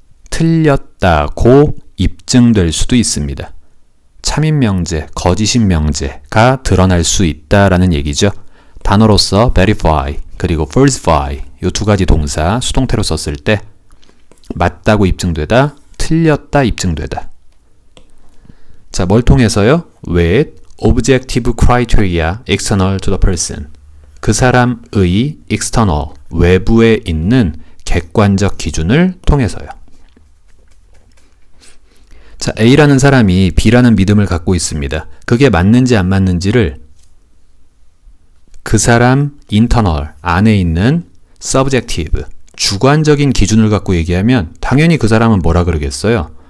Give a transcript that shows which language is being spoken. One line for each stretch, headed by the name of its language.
Korean: 틀렸다고 입증될 수도 있습니다. 참인 명제, 거짓인 명제가 드러날 수 있다라는 얘기죠. 단어로서 verify 그리고 falsify 이 두 가지 동사 수동태로 썼을 때 맞다고 입증되다, 틀렸다 입증되다. 자, 뭘 통해서요?
English: with objective criteria external to the person.
Korean: 그 사람의 external, 외부에 있는 객관적 기준을 통해서요. 자, A라는 사람이 B라는 믿음을 갖고 있습니다. 그게 맞는지 안 맞는지를 그 사람 internal, 안에 있는 subjective, 주관적인 기준을 갖고 얘기하면 당연히 그 사람은 뭐라 그러겠어요?